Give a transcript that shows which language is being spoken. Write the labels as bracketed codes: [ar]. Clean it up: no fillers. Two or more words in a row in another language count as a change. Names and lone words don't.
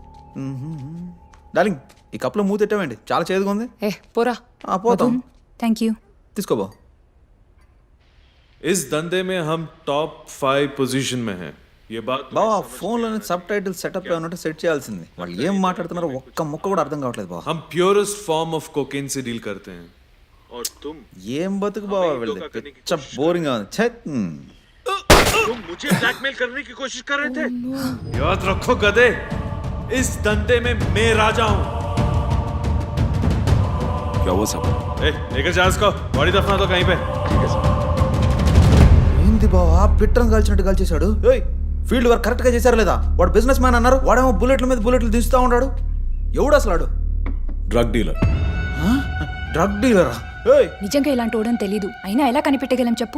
[te] డార్లింగ్ ఈ కప్లో మూత పెట్టామండి, చాలా చేదుగా ఉంది. పోరా. పోతాం. [en] Thank you. [te] తీసుకోబో. [hi] इस धंधे में हम [en] top 5 position [hi] में हैं. ये बात [te] బావా ఫోన్లోనే [en] subtitle setup [te] ఏమన్నట్టు సెట్ చేయాల్సింది. వాళ్ళు ఏం మాట్లాడుతున్నారో ఒక్క ముక్క కూడా అర్థం కావట్లేదు బావా. [hi] हम [en] purest form of cocaine [hi] से डील करते हैं और तुम [te] ఏం బతుకు బావా వెళ్ళి పిచ్చ బోరింగ్ గా ఉంది. ఛే, [hi] तुम मुझे ब्लैकमेल करने की कोशिश कर रहे थे. याद रखो गधे, इस धंधे में मैं राजा हूं. क्या हुआ साहब? लेकर जा इसको, बॉडी दफना दो कहीं पे. [te] ఏంది బావా పిట్టం కాల్చినట్టు కాల్చేశాడు. [en] field work correct [te] గా చేశారు లేదా? వాడు [en] business man [te] అన్నారు, వాడేమో బుల్లెట్ల మీద బుల్లెట్లు దించుతా ఉన్నాడు. ఎవడు అసలు ఆడు? [en] Drug dealer. Drug dealera? [te] నిజంగా ఇలాంటి ఓడని తెలీదు, అయినా ఎలా కనిపెట్టగలం చెప్పు.